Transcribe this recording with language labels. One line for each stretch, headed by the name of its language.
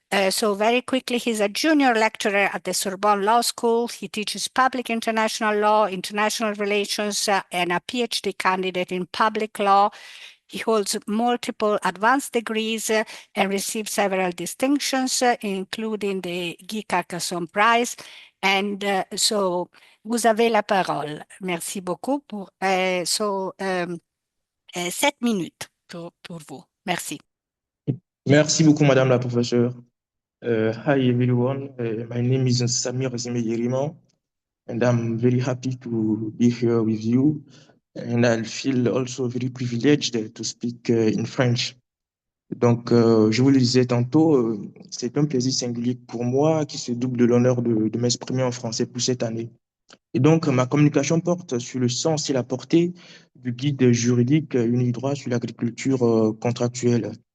English: So very quickly, he's a junior lecturer at the Sorbonne Law School. He teaches public international law, international relations, and a PhD candidate in public law. He holds multiple advanced degrees and received several distinctions, including the Guy Carcassonne Prize. And so,
French: vous avez la parole. Merci beaucoup pour 7 minutes pour vous. Merci. Merci beaucoup, Madame la professeure.
English: Hi, everyone. My name is Samir Zime Yerima, and I'm very happy to be here with you. And I feel also very privileged to speak in French.
French: Donc, je vous le disais tantôt, c'est un plaisir singulier pour moi qui se double de l'honneur de m'exprimer en français pour cette année. Et donc, ma communication porte sur le sens et la portée du guide juridique UNIDROIT sur l'agriculture contractuelle.